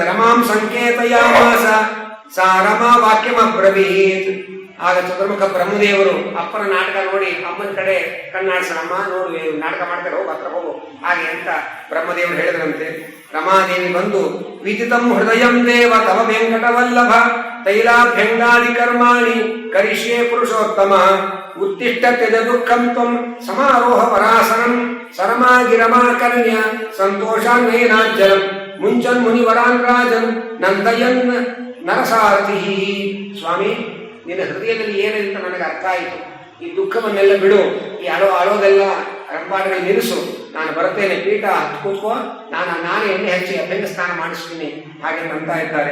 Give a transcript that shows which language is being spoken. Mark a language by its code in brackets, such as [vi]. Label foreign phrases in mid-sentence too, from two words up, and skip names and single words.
[sa] ರಮಾಂ ಸಂಕೇತಯಾಮಾಸ ಸಾ ರಮಾ ವಾಕ್ಯಮಬ್ರವೀತ್. [kn] ಆಗ ಚತುರ್ಮುಖ ಬ್ರಹ್ಮದೇವರು ಅಪ್ಪನ ನಾಟಕ ನೋಡಿ ಅಮ್ಮನ ಕಡೆ ಕಣ್ಣಾಡ್ಸ, ಅಮ್ಮ ನೋಡು ನಾಟಕ ಮಾಡ್ತಾರೆ, ಹೋಗು ಹತ್ರ ಹೋಗು ಹಾಗೆ ಅಂತ ಬ್ರಹ್ಮದೇವರು ಹೇಳಿದ್ರಂತೆ. [sa] ರಮಾದೇವಿ ಬಂದು ವಿದಿತಂ ಹೃದಯಂ ದೇವ ತವ ವೆಂಕಟವಲ್ಲಭ ತೈಲಾಭ್ಯಂಗಾದಿ ಕರ್ಮಾಣಿ ಕರಿಷ್ಯೇ ಪುರುಷೋತ್ತಮ ಉತ್ತಿಷ್ಟ ತ್ಯಜ ದುಃಖಂ ತ್ವಂ ಸಮಾರೋಹ ಪರಾಸನಂ ಸರಮಾಗಿರಮಾ ಕನ್ಯ ಸಂತೋಷಾನ್ವೇನಾಜ್ಜಲಂ ಮುಂಚನ್ ಮುನಿವರಾನ್ ರಾಜನ್ ನಂದಯನ್ ನರಸಾರಥಿ. [kn] ಸ್ವಾಮಿ, ನಿನ್ನ ಹೃದಯದಲ್ಲಿ ಏನಿದೆ ಅಂತ ನನಗೆ ಅರ್ಥ ಆಯಿತು. ಈ ದುಃಖವನ್ನೆಲ್ಲ ಬಿಡು, ಈ ಅಳೋದೆಲ್ಲ ರಂಪಾಟಗಳು ನಿಲ್ಲಿಸು, ನಾನು ಬರ್ತೇನೆ, ಪೀಠ ಹತ್ತು ಕೂತ್ಕೋ, ನಾನೇ ಎಣ್ಣೆ ಹಚ್ಚಿ ಅಭ್ಯಂಗ ಸ್ನಾನ ಮಾಡಿಸ್ತೀನಿ ಹಾಗೆ ಅಂತ ಇದ್ದಾರೆ.